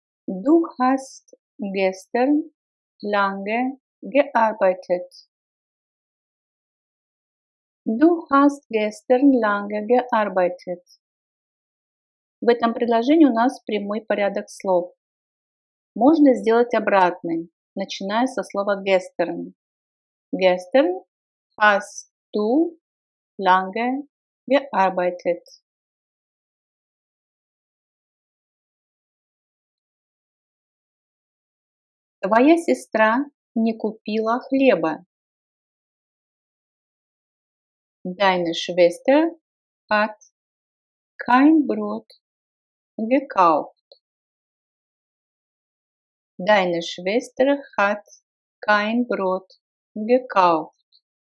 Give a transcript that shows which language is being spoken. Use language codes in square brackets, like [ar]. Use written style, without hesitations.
[de] Du hast gestern lange gearbeitet. Du hast gestern lange gearbeitet. [ru] В этом предложении у нас прямой порядок слов. Можно сделать обратный, начиная со слова gestern. [de] Gestern hast du lange gearbeitet. [ru] Твоя сестра не купила хлеба. [de] Deine Schwester hat kein Brot gekauft. Deine Schwester hat kein Brot gekauft.